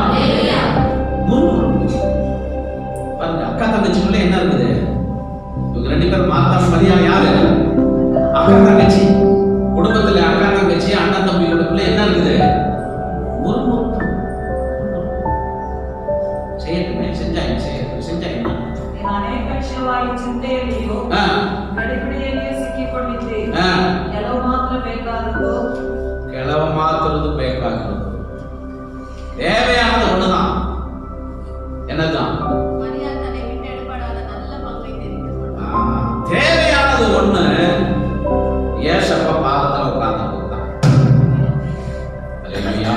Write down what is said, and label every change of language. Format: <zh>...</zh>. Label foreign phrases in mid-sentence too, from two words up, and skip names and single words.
<ta>பாருங்க, அக்கா தங்கச்சிக்குள்ள என்ன இருக்குது? இவங்க ரெண்டு பேரும் மார்த்தா மரியா யாரு? அக்கா தங்கச்சி. குடும்பத்துல அக்கா தங்கச்சி அண்ணன் தம்பிகளுக்குள்ள என்ன இருக்குது? முறுமுறுப்பு. செய்யட்டுமே, செஞ்சாங்க, செஞ்சாங்க.</ta> <kn>ನೀನು ಅನೇಕ ವಿಷಯವಾಗಿ ಚಿಂತೆಯಲ್ಲಿಯೂ ಗಡಿಬಿಡಿಯಲ್ಲಿಯೂ ಸಿಕ್ಕಿಕೊಂಡಿದ್ದಿ. ಕೆಲವು ಮಾತ್ರ ಬೇಕಾದದ್ದು. ಕೆಲವು ಮಾತ್ರದ್ದು ಬೇಕಾಗಿರೋದು.</kn> <ta>தேவையானது ஒண்ணுதான். என்னதான்? தேவையானது ஒண்ணு. ஏசப்பா பாதத்துல உட்கார்ந்து போட்டான். அல்லேலூயா.</ta>